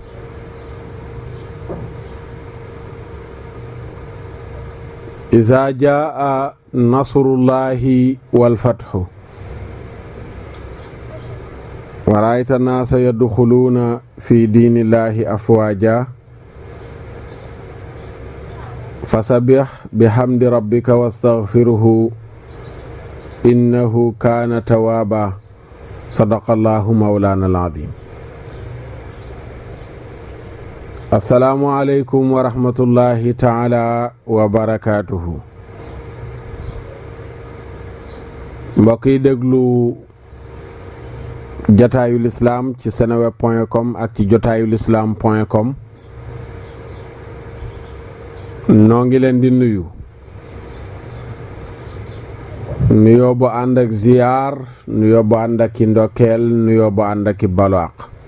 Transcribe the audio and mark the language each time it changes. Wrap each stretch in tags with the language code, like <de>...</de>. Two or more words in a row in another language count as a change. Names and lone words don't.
<ar>إذا جاء نصر الله والفتح ورأيت الناس يدخلون في دين الله أفواجا فسبح بحمد ربك واستغفره إنه كان توابا. صدق الله مولانا العظيم. السلام عليكم ورحمة الله تعالى وبركاته.</ar> <wo>mbokk yi déglu jotaayu lislaam ci seneweb.com ak ci jotaayu lislaam.com, noo ngi leen di nuyu nuyoo bu ànd ak ziyaar, nuyoo bu ànd ak ki ndokkeel, nuyoo bu ànd ak ki balwaaq.</wo>